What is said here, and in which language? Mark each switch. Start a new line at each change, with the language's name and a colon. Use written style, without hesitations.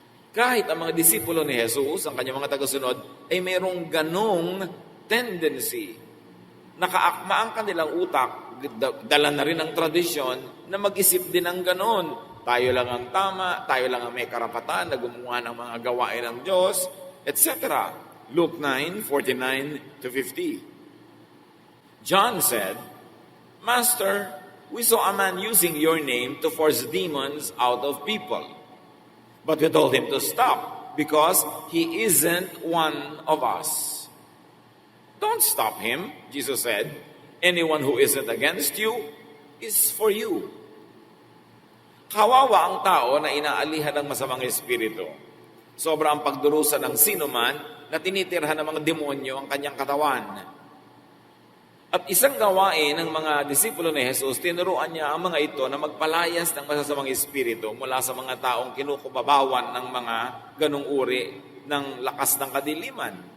Filipino: Kahit ang mga disipulo ni Jesus, ang kanyang mga tagasunod, ay mayroong ganong tendency. Nakaakma ang kanilang utak, dala na rin ang tradisyon na mag-isip din ng ganon. Tayo lang ang tama, tayo lang ang may karapatan na gumawa ng mga gawain ng Diyos, etc.
English: Luke 9:49-50. John said, Master, we saw a man using your name to force demons out of people. But we told him to stop because he isn't one of us. Don't stop him, Jesus said. Anyone who isn't against you is for you.
Filipino: Kawawa ang tao na inaalihan ng masamang espiritu. Sobra ang pagdurusa ng sinuman na tinitirhan ng mga demonyo ang kanyang katawan. At isang gawain ng mga disipulo ni Jesus, tinuruan niya ang mga ito na magpalayas ng masasamang espiritu mula sa mga taong kinukubabawan ng mga ganong uri ng lakas ng kadiliman.